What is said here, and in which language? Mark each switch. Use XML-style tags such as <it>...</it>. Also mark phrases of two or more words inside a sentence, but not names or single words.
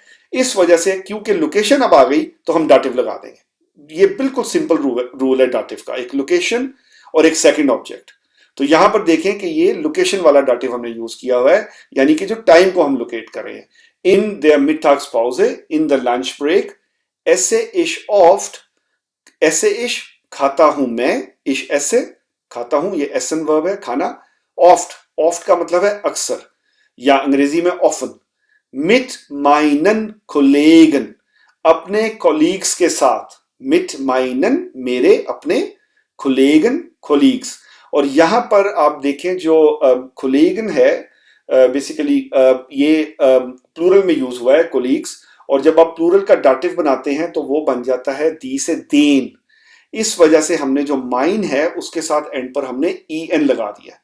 <hi>इस वजह से क्योंकि लोकेशन अब आ गई तो हम डाटिव लगा देंगे। ये बिल्कुल सिंपल रूल है डाटिव का, एक लोकेशन और एक</hi> <en>second object.</en> <hi>तो यहां पर देखें कि ये लोकेशन वाला डाटिव हमने यूज किया हुआ है, यानी कि जो टाइम को हम लोकेट कर रहे हैं।</hi> <de>in der Mittagspause,</de> <en>in the lunch break,</en> <de>esse ich oft, esse ich</de> <hi>खाता हूं मैं,</hi> <de>ich esse</de> <hi>खाता हूं, ये एसन वर्ब है खाना, ऑफ्ट का मतलब है अक्सर या अंग्रेजी में ऑफन,</hi> <de>mit meinen Kollegen</de> <hi>अपने कॉलीग्स के साथ,</hi> <de>mit meinen</de> <hi>मेरे अपने,</hi> <de>Kollegen colleagues।</de> <hi>और यहां पर आप देखें जो कोलेगन है बेसिकली ये प्लूरल में यूज हुआ है कोलीग्स, और जब आप प्लूरल का डाटिव बनाते हैं तो वो बन जाता है दी से देन। इस वजह से हमने जो माइन है उसके साथ एंड पर हमने en लगा दिया।</hi>